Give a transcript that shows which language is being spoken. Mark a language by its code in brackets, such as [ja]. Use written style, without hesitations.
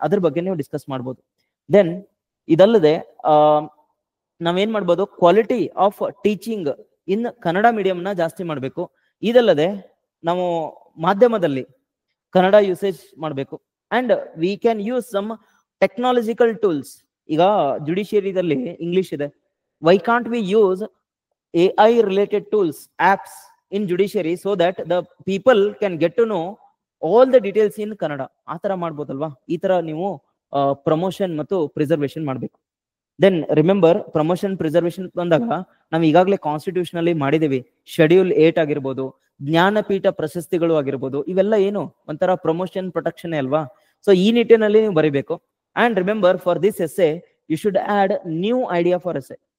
[kn] ಅದ್ರ ಬಗ್ಗೆ ನೀವು ಡಿಸ್ಕಸ್ ಮಾಡ್ಬೋದು. ದೆನ್ ಇದಲ್ಲದೆ ನಾವೇನ್ ಮಾಡ್ಬೋದು, [en] quality of teaching in Kannada medium [kn] ನ ಜಾಸ್ತಿ ಮಾಡ್ಬೇಕು. ಇದಲ್ಲದೆ ನಾವು ಮಾಧ್ಯಮದಲ್ಲಿ ಕನ್ನಡ ಯೂಸೇಜ್ ಮಾಡ್ಬೇಕು. [en] And we can use some technological tools. [kn] ಈಗ ಜುಡಿಷಿಯರಿದಲ್ಲಿ ಇಂಗ್ಲಿಷ್ ಇದೆ, [en] Why can't we use AI related tools, apps in judiciary, so that the people can get to know all the details in Kannada. [kn] ಆ ತರ ಮಾಡ್ಬೋದಲ್ವಾ? ಈ ತರ ನೀವು promotion ಮತ್ತು preservation ಮಾಡ್ಬೇಕು. Then remember, promotion preservation ಬಂದಾಗ ನಾವು ಈಗಾಗಲೇ ಕಾನ್ಸ್ಟಿಟ್ಯೂಷನ್ ಅಲ್ಲಿ ಮಾಡಿದೀವಿ. ಶೆಡ್ಯೂಲ್ 8 ಆಗಿರ್ಬೋದು, ಜ್ಞಾನಪೀಠ ಪ್ರಶಸ್ತಿಗಳು ಆಗಿರ್ಬೋದು, ಇವೆಲ್ಲ ಏನು ಒಂಥರ ಪ್ರಮೋಷನ್ ಪ್ರೊಟೆಕ್ಷನ್ ಅಲ್ವಾ? [en] so [kn] ಈ ನಿಟ್ಟಿನಲ್ಲಿ ನೀವು ಬರೀಬೇಕು. [en] And remember, for this essay you should add new idea for essay.